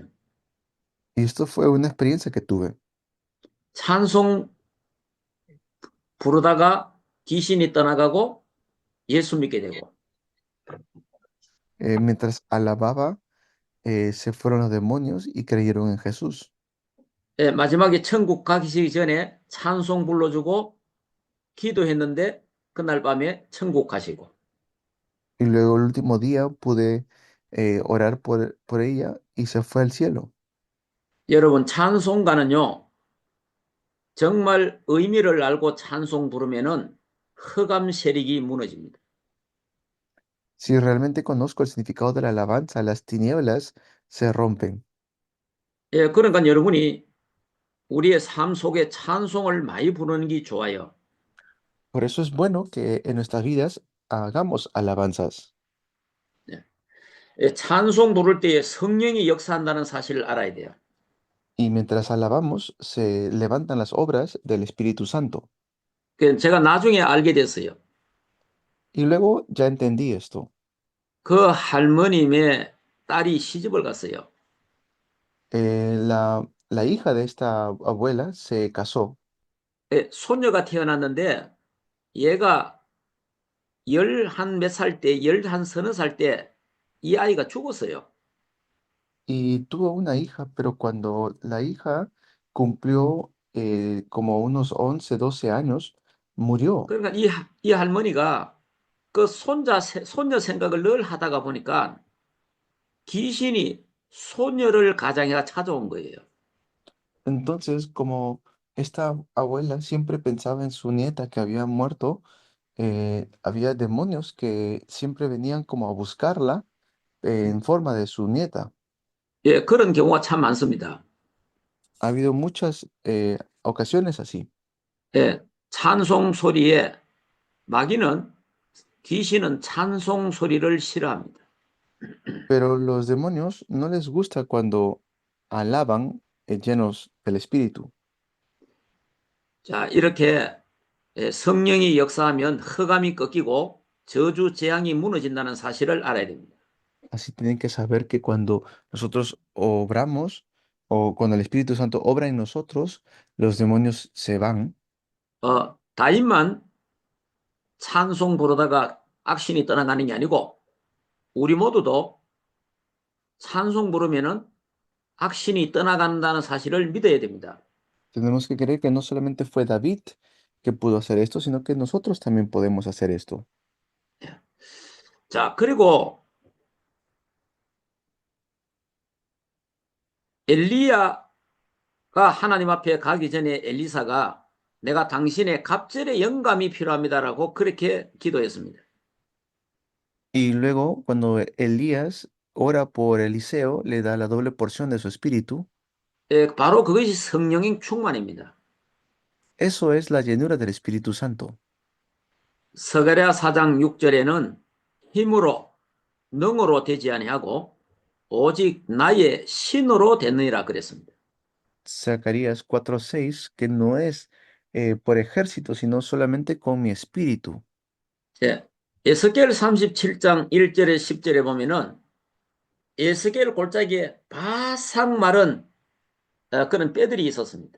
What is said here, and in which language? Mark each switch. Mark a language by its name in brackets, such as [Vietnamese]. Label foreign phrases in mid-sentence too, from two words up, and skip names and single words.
[Spanish] Y esto fue una experiencia que tuve. [Korean] 찬송 부르다가 귀신이 떠나가고 예수 믿게 되고 [Spanish] Mientras alababa, se fueron los demonios y creyeron en Jesús. [Korean] 마지막에 천국 가기 전에 찬송 불러주고 기도했는데 그날 밤에 천국 가시고 [Spanish] Y luego el último día pude orar por ella y se fue al cielo. [Korean] 여러분 찬송가는요 정말 의미를 알고 찬송 부르면은 흑암 세력이 무너집니다. [Spanish] Si realmente conozco el significado de la alabanza, las tinieblas se rompen. [Korean] 그러니까 여러분이 우리의 삶 속에 찬송을 많이 부르는 게 좋아요. [Spanish] Por eso es bueno que en nuestras vidas hagamos alabanzas. [Korean] 찬송 부를 때에 성령이 역사한다는 사실을 알아야 돼요. [Spanish] Y mientras alabamos, se levantan las obras del Espíritu Santo. [Korean] 제가 나중에 알게 됐어요. [Spanish] Y luego ya entendí esto. [Korean] 그 할머님의 딸이 시집을 갔어요. [Spanish] La hija de esta abuela se casó. [Korean] 손녀가 태어났는데 얘가 열 한 몇 살 때, 열 한 서너 살 때 이 아이가 죽었어요. [Spanish] y tuvo una hija, pero cuando la hija cumplió como unos 11 12 años, murió. [Korean] 그러니까 이 할머니가 그 손녀 생각을 늘 하다가 보니까 귀신이 손녀를 가장해가 찾아온 거예요. [Spanish] Entonces, como esta abuela siempre pensaba en su nieta que había muerto, había demonios que siempre venían como a buscarla en forma de su nieta. [Korean] 예, 그런 경우가 참 많습니다. [Spanish] Ha habido muchas ocasiones así, [Korean] 예, 찬송 소리에 마귀는 귀신은 찬송 소리를 싫어합니다. [Spanish] pero los demonios no les gusta cuando alaban llenos del espíritu. [Korean] 자, 이렇게 성령이 역사하면 흑암이 꺾이고 저주 재앙이 무너진다는 사실을 알아야 됩니다. [Spanish] Así tienen que saber que cuando nosotros obramos o cuando el Espíritu Santo obra en nosotros, los demonios se van. [Korean] 다윗만 찬송 부르다가 악신이 떠나가는 게 아니고 우리 모두도 찬송 부르면은 악신이 떠나간다는 사실을 믿어야 됩니다. [Spanish] Tenemos que creer que no solamente fue David que pudo hacer esto, sino que nosotros también podemos hacer esto. [Korean] 자, 그리고 엘리야가 하나님 앞에 가기 전에 엘리사가 내가 당신의 갑절의 영감이 필요합니다라고 그렇게 기도했습니다. [Spanish] Y luego, cuando Elías ora por Eliseo, le da la doble porción de su espíritu. [Korean] 바로 그것이 성령의 충만입니다. [Spanish] Eso es la llenura del Espíritu Santo. [Korean] 스가랴 4장 6절에는 힘으로 능으로 되지 아니하고 오직 나의 신으로 되느니라 그랬습니다. [Spanish] Zacarías 4:6, que no es por ejército, sino solamente con mi espíritu. [Korean] 예, 에스겔 37장 1절에 10절에 보면은 에스겔 골짜기에 바싹 마른 그런 뼈들이 있었습니다.